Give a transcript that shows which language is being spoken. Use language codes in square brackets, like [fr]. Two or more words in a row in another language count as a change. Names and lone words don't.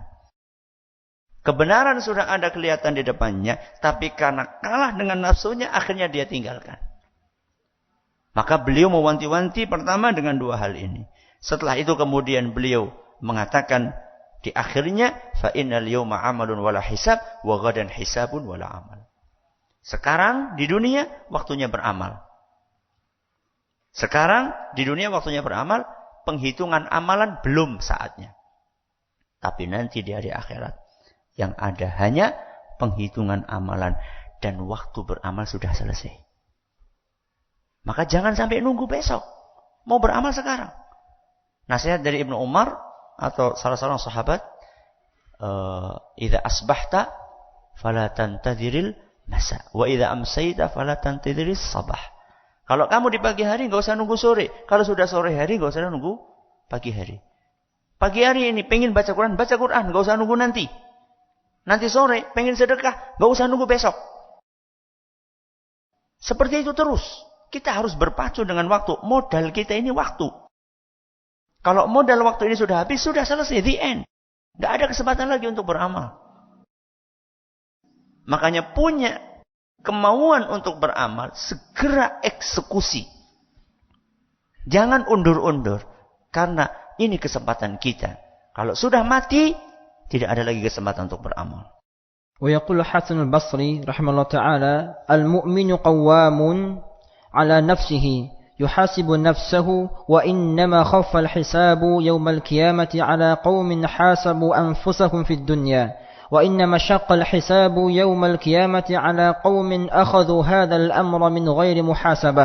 [id] Kebenaran sudah ada kelihatan di depannya. Tapi karena kalah dengan nafsunya, akhirnya dia tinggalkan. Maka beliau mewanti-wanti pertama dengan dua hal ini. Setelah itu kemudian beliau mengatakan di akhirnya [ar] فإن اليوم عمل ولا حساب وغدا حساب ولا عمل. [id] Sekarang di dunia waktunya beramal. Sekarang di dunia waktunya beramal, penghitungan amalan belum saatnya. Tapi nanti di hari akhirat yang ada hanya penghitungan amalan dan waktu beramal sudah selesai. Maka jangan sampai nunggu besok. Mau beramal sekarang. Nasihat dari Ibnu Umar atau salah seorang sahabat, [ar] إذا أصبحت فلا تنتظر المساء وإذا أمسيت فلا تنتظر الصباح. [id] Kalau kamu di pagi hari enggak usah nunggu sore. Kalau sudah sore hari enggak usah nunggu pagi hari. Pagi hari ini pengen baca Quran, enggak usah nunggu nanti. Nanti sore pengen sedekah, enggak usah nunggu besok. Seperti itu terus. Kita harus berpacu dengan waktu. Modal kita ini waktu. Kalau modal waktu ini sudah habis, sudah selesai, [en] the end. [id] Tidak ada kesempatan lagi untuk beramal. Makanya punya kemauan untuk beramal, segera eksekusi. Jangan undur-undur. Karena ini kesempatan kita. Kalau sudah mati, tidak ada lagi kesempatan untuk beramal. [ar] ويقول حسن البصري رحمه الله تعالى المؤمن قوام على نفسه يحاسب نفسه وإنما خف الحساب يوم القيامة على قوم حاسبوا أنفسهم في الدنيا وإنما شق الحساب يوم القيامة على قوم أخذوا هذا الأمر من غير محاسبة.